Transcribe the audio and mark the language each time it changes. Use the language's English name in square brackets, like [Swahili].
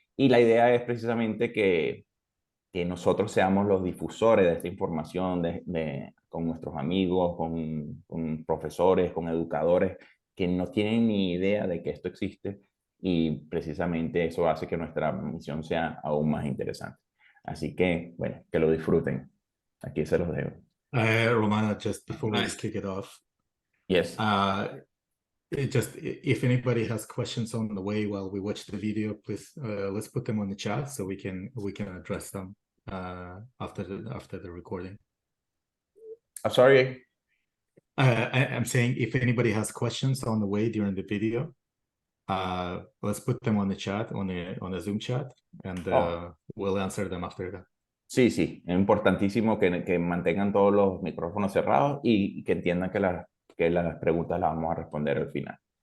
[Spanish] Y la idea es precisamente que nosotros seamos los difusores de esta información con nuestros amigos, con profesores, con educadores que no tienen ni idea de que esto existe, y precisamente eso hace que nuestra misión sea aún más interesante. Así que, bueno, que lo disfruten. Aquí se los dejo. [English] Romana, just before we kick it off, Yes. Just if anybody has questions on the way while we watch the video, please let's put them on the chat so we can address them after the recording. I'm sorry. I'm saying if anybody has questions on the way during the video, let's put them on the chat, on the Zoom chat, and we'll answer them after that. [Spanish] Sí, sí, es importantísimo que mantengan todos los micrófonos cerrados y que entiendan que las preguntas las vamos a responder al final.